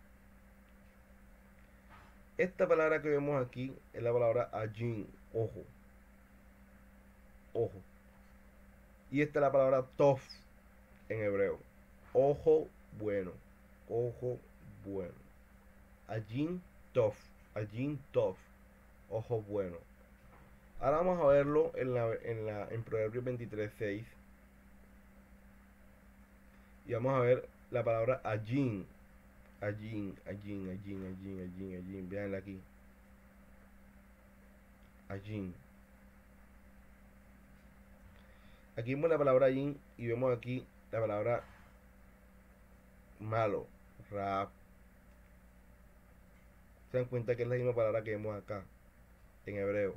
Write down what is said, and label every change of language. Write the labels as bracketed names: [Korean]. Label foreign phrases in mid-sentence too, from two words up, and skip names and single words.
[Spanish] Esta palabra que vemos aquí es la palabra ajin, ojo. Ojo. Y esta es la palabra tof en hebreo. Ojo bueno. Ojo bueno. [Hebrew] עין טוב. עין טוב. [Spanish] Ojo bueno. Ahora vamos a verlo en Proverbios 23:6. Y vamos a ver la palabra ajin. [Hebrew] עין, עין, עין, עין, עין, עין, [Spanish] ajin, ajin. Veanla aquí. Ajin. Aquí vemos la palabra ajin y vemos aquí la palabra malo. Rab. Se dan cuenta que es la misma palabra que vemos acá en hebreo.